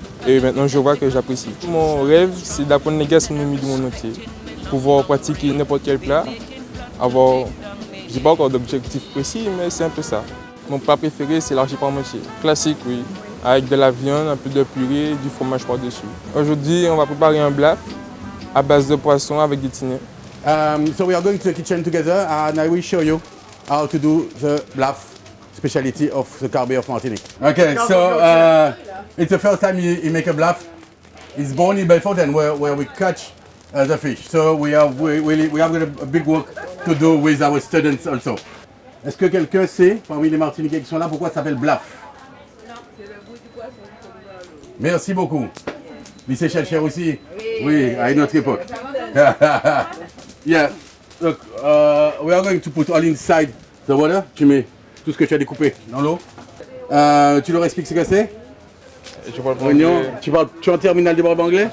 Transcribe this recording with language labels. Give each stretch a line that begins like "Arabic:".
French: Et maintenant je vois que j'apprécie. Mon rêve, c'est d'apprendre la gastronomie du monde entier, pouvoir pratiquer n'importe quel plat, avoir... Je n'ai pas encore d'objectif précis, mais c'est un peu ça. Mon plat préféré, c'est l'archi parmentier. Classique, oui. Avec de la viande, un peu de purée, du fromage par-dessus. Aujourd'hui, on va préparer un blaf à base de poisson avec des tinets.
English: So we are going to the kitchen together and I will show you how to do the blaf, specialty of the Carbe of Martinique. Okay, so it's the first time you make a blaf. It's born in Bellefontaine where we catch the fish. So we have a big work to do with our students also.
French: Est-ce que quelqu'un sait, parmi les Martiniquais qui sont là, pourquoi ça s'appelle blaf? Non, c'est le goût du poisson qui tombe dans l'eau. Merci beaucoup. Lycée Chelcher aussi? Oui, à une autre époque.
English: Yeah, look, we are going to put all inside the water.
French: Tu mets tout ce que tu as découpé dans l'eau. Tu leur expliques ce que c'est? Je parle pas Oignon. anglais. Tu es en terminale de barbe anglais?